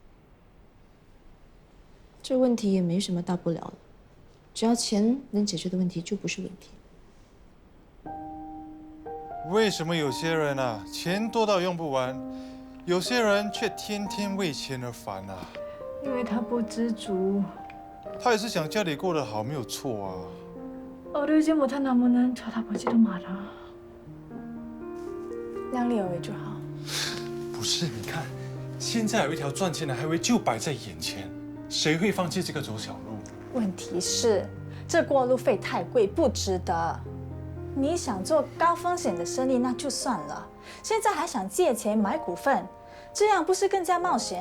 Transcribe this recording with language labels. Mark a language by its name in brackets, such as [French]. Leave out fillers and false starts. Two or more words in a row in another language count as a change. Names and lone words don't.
[Chinese] 这问题也没什么大不了的，只要钱能解决的问题就不是问题。为什么有些人啊，钱多到用不完，有些人却天天为钱而烦啊？因为他不知足。他也是想家里过得好，没有错啊。 [Korean] 어르지 못한 나무는 쳐다보지도 마라. [Chinese] 量力而为就好。不是，你看，现在有一条赚钱的海位就摆在眼前，谁会放弃这个走小路？问题是，这过路费太贵，不值得。你想做高风险的生意那就算了，现在还想借钱买股份，这样不是更加冒险？